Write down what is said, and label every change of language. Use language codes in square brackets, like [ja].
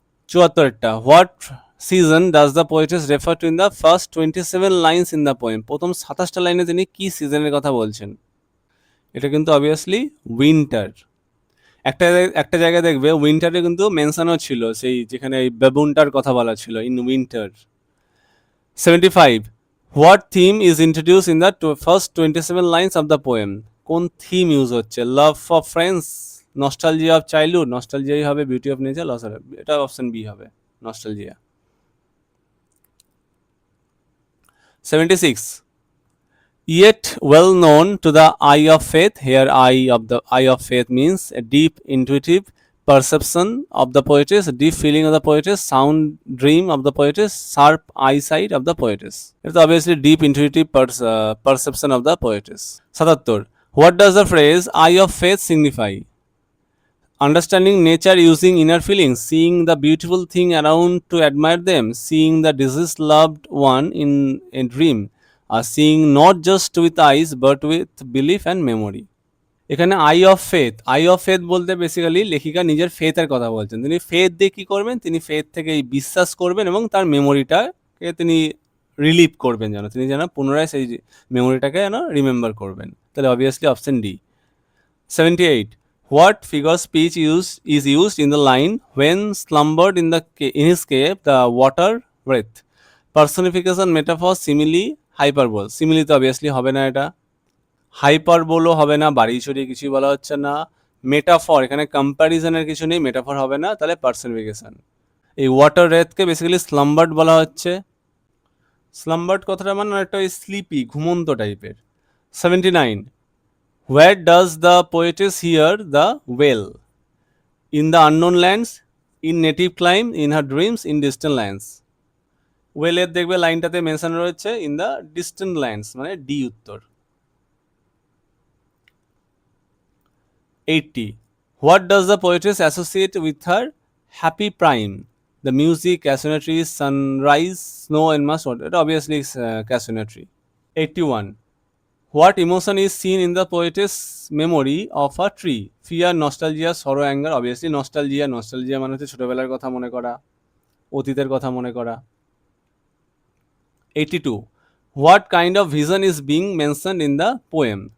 [en] 74টা, what season does the poetess refer to in the first 27 lines in the poem? [bn] প্রথম 27টা লাইনে তিনি কি সিজনের কথা বলছেন? এটা কিন্তু অবভিয়াসলি উইন্টার। একটা জায়গায় দেখবে উইন্টারে কিন্তু মেনশনও ছিল, সেই যেখানে এই বেবুনটার কথা বলা ছিল, in winter. [en] 75. What theme is introduced in the first 27 lines of the poem? [bn] কোন থিম ইউজ হচ্ছে? [en] love for friends, nostalgia of childhood, [bn] নস্টালজিয়াই হবে, [en] beauty of nature, loss of, [bn] এটা অপশন বি হবে, [en] Nostalgia. 76. Yet well known to the eye of faith. Here, eye of faith means a deep intuitive perception of the poetess, deep feeling of the poetess, sound dream of the poetess, sharp eyesight of the poetess. It's obviously deep intuitive perception of the poetess. 77. What does the phrase eye of faith signify? Understanding nature using inner feelings, seeing the beautiful thing around to admire them, seeing the deceased loved one in a dream, seeing not just with eyes but with belief and memory. [bn] এখানে I of faith বলতে basically লেখিকা নিজের ফেথের কথা বলছেন। তিনি faith দিয়ে কী করবেন? তিনি ফেথ থেকে বিশ্বাস করবেন এবং তার মেমোরিটাকে তিনি রিলিভ করবেন, যেন তিনি যেন পুনরায় সেই মেমোরিটাকে যেন রিমেম্বার করবেন। তাহলে obviously option D. 78. [en] What figure speech is used in the line when slumbered in his cave the water breath? Personification, metaphor, simile, hyperbole. [bn] Simile তো অবভিয়াসলি হবে না, এটা হাইপারবোলও হবে না, বাড়িয়ে ছড়িয়ে কিছুই বলা হচ্ছে না। মেটাফর, এখানে কম্প্যারিজনের কিছু নেই, মেটাফর হবে না, তাহলে পার্সনিফিকেশন। এই ওয়াটার রেথকে বেসিক্যালি স্লাম্বার্ড বলা হচ্ছে। স্লাম্বার্ড কথাটা মানে একটা ওই স্লিপি, ঘুমন্ত টাইপের। [en] 79. Where does the poetess hear the well? In the unknown lands, in native clime, in her dreams, in distant lands. [bn] ওয়েলের দেখবে লাইনটাতে মেনশন রয়েছে [en] in the distant lands, [bn] মানে ডি উত্তর। [en] 80. What does the poetess associate with her happy prime? The music, cassonery, sunrise, snow and must. It obviously is cassonery. 81. What emotion is seen in the poetess memory of a tree? Fear, nostalgia, sorrow, anger. Obviously nostalgia. [bn] Nostalgia মানে হচ্ছে ছোটবেলার কথা মনে করা, অতীতের কথা মনে করা। [en] 82. What kind of vision is being mentioned in the poem?